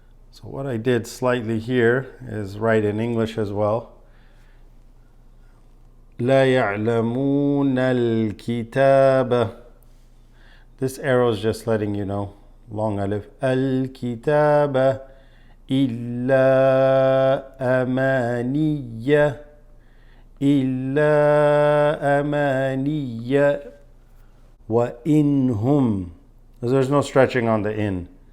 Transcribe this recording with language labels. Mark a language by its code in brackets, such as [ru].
[en] So what I did slightly here is write in English as well. [ar] لا يعلمون الكتاب. [en] This arrow is just letting you know. Long alif. [ar] الكتاب إلا أماني إلا أماني وإنهم. [en] There's no stretching on the in.